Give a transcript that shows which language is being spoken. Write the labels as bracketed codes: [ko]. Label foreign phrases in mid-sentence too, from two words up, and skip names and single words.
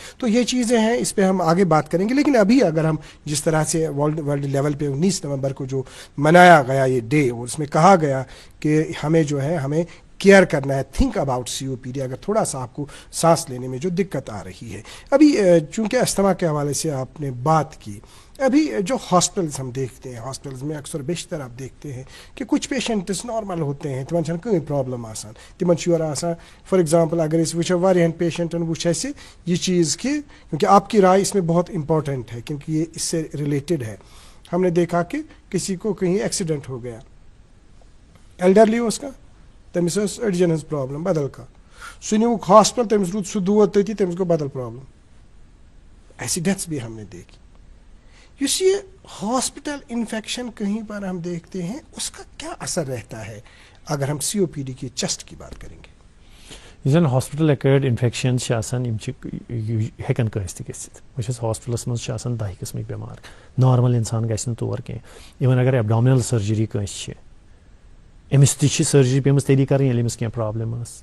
[ur] تو یہ چیزیں ہیں، اس پہ ہم آگے بات کریں گے. لیکن ابھی اگر ہم جس طرح سے [en] world level [ur] پہ 19 نومبر کو جو منایا گیا یہ ڈے، اور اس میں کہا گیا کہ ہمیں جو ہے ہمیں کیئر کرنا ہے، [en] think about COPD [ur] اگر تھوڑا سا آپ کو سانس لینے میں جو دقت آ رہی ہے. ابھی چونکہ استھما کے حوالے سے آپ نے بات کی، ابھی جو ہاسپٹلز ہم دیکھتے ہیں، ہاسپٹلز میں اکثر بیشتر آپ دیکھتے ہیں کہ کچھ پیشنٹس نارمل ہوتے ہیں، [ks] تمن چھنہ کوئی پرابلم آسان، تمن چھُ آسان [en] for example [ks] اگر اس وچھو واریاہن پیشنٹن وچھ اسہِ یہ چیز [ur] کہ کیونکہ آپ کی رائے اس میں بہت امپورٹنٹ ہے کیونکہ یہ اس سے ریلیٹڈ ہے. ہم نے دیکھا کہ کسی کو کہیں ایکسیڈنٹ ہو گیا، ایلڈرلی اس کا، [ks] تمس أڈجن ہز پرابلم بدل کا، سہ نیوک ہاسپٹل، تمس رود سہ دود تتی، تمس گو بدل پرابلم. [ur] ایسی ڈیتھس بھی ہم نے دیکھی. اس یہ [en] hospital infection [ur] کہیں پر ہم دیکھتے ہیں، اس کا کیا اثر رہتا ہے اگر ہم COPD کی چیسٹ کی بات کریں گے؟ [ks] یُس زن [en] hospital acquired infection [ks] چھِ آسان، یِم چھِ ہیٚکن کٲنٛسہِ تہِ گٔژھِتھ. وٕچھ حظ ہاسپٹلس منٛز چھِ آسان 10 قٕسمٕکۍ بٮ۪مار، نارمل اِنسان گژھِ نہٕ تور کینٛہہ. اِوٕن اگر [en] abdominal surgery [ks] کٲنٛسہِ چھِ، أمِس تہِ چھِ سرجری پیٚمٕژ تیٚلی کَرٕنۍ ییٚلہِ أمِس کینٛہہ پرٛابلِم ٲس.